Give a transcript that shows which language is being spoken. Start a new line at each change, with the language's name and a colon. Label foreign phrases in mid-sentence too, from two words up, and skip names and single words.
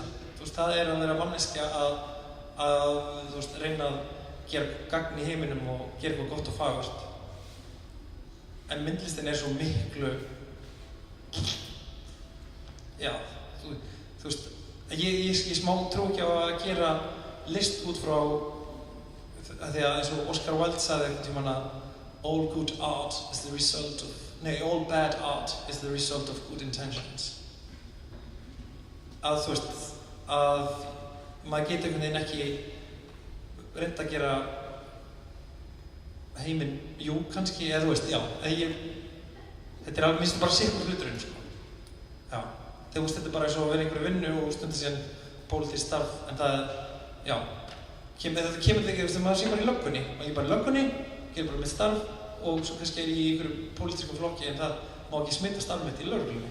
Icelandic: Þú veist, það er að vera manneskja að þú veist, reyna að gera gagn í heiminum og gera eitthvað gott og fagurt. En myndlistin er svo miklu, já, þú veist, ég smá trú ekki á að gera list út frá, því að eins og Oscar Wilde sagði einhvern tímann að
English: all bad art is the result of good intentions.
Icelandic: Að þú veist, að maður getur einhvern veginn ekki reynd að gera heiminn, jú, kannski, eða þú veist, já, þetta er minnst bara sikkur hluturinn, sko. Já, þú veist, þetta er bara eins og að vera einhverju vinnu og stundum síðan pólitískt starf, en það, já, þetta kemur þegar maður sé bara í löggunni, og ég er bara í löggunni, gerir bara mitt starf og svo kannski er ég í einhverju pólitískum flokki, en það má ekki smita starf mitt í lögreglunni.